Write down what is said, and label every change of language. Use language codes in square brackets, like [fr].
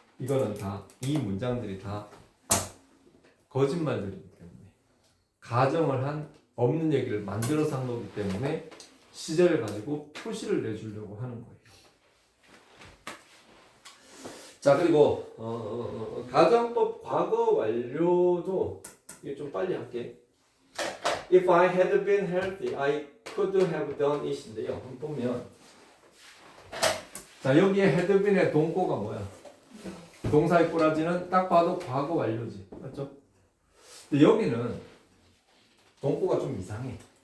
[ko] 이거는 다 이 문장들이 다 거짓말들이기 때문에 가정을 한 없는 얘기를 만들어서 한 거기 때문에 시제를 가지고 표시를 내주려고 하는 거예요. 자, 그리고 가정법 과거 완료도 이게 좀 빨리 할게. [en] If I had been healthy, I could have done it [ko] 인데요. 한번 보면 자, 여기에 had been의 동고가 뭐야? 동사의 꼬라지는 딱 봐도 과거 완료지. 맞죠? 근데 여기는 동고가 좀 이상해.